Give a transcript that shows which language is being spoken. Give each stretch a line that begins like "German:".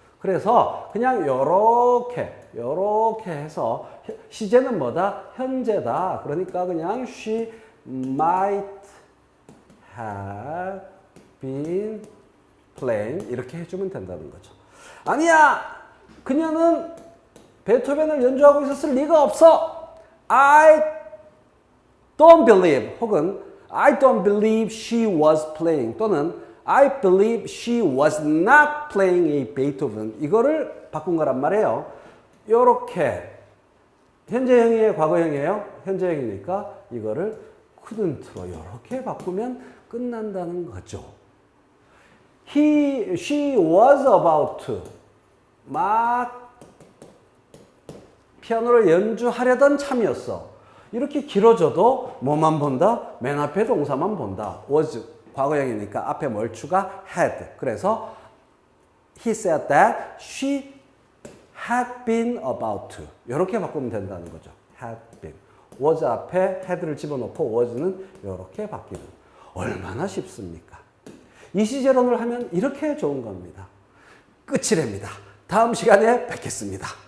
Korean: 그래서 그냥 요렇게 해서 시제는 뭐다? 현재다. 그러니까 그냥
English: she might have been playing
Korean: 이렇게 해주면 된다는 거죠. 아니야! 그녀는 베토벤을 연주하고 있었을 리가 없어!
English: I don't believe 혹은 I don't believe she was playing 또는 I believe she was not playing a Beethoven
Korean: 이거를 바꾼 거란 말이에요. 요렇게 현재형이에요? 과거형이에요? 현재형이니까 이거를 couldn't로 이렇게 바꾸면 끝난다는 거죠.
English: She was about to
Korean: 막 피아노를 연주하려던 참이었어. 이렇게 길어져도 뭐만 본다? 맨 앞에 동사만 본다. was 과거형이니까 앞에 뭘 추가?
English: had. 그래서 he said that she had been about to.
Korean: 이렇게 바꾸면 된다는 거죠.
English: had been.
Korean: was 앞에 had를 집어넣고 was는 이렇게 바뀌는. 얼마나 쉽습니까? 이 시제론을 하면 이렇게 좋은 겁니다. 끝이랍니다. 다음 시간에 뵙겠습니다.